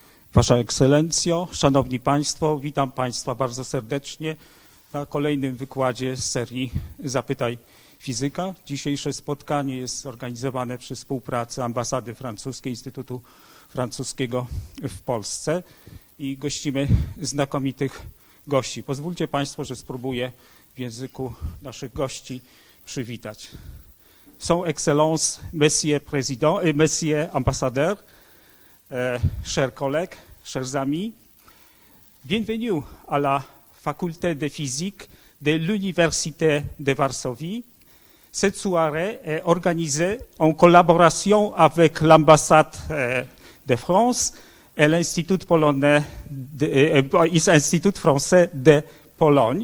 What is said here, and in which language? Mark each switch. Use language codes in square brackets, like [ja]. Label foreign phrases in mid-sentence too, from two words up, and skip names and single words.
[pl] Wasza Ekscelencjo, Szanowni Państwo, witam Państwa bardzo serdecznie na kolejnym wykładzie z serii Zapytaj Fizyka. Dzisiejsze spotkanie jest organizowane przy współpracy Ambasady Francuskiej, Instytutu Francuskiego w Polsce i gościmy znakomitych gości. Pozwólcie Państwo, że spróbuję w języku naszych gości przywitać. [fr] Son Excellence, Monsieur Président, Monsieur Ambassadeur, chers collègues, chers amis, bienvenue à la Faculté de physique de l'Université de Varsovie. Cette soirée est organisée en collaboration avec l'ambassade de France et l'Institut français de Pologne.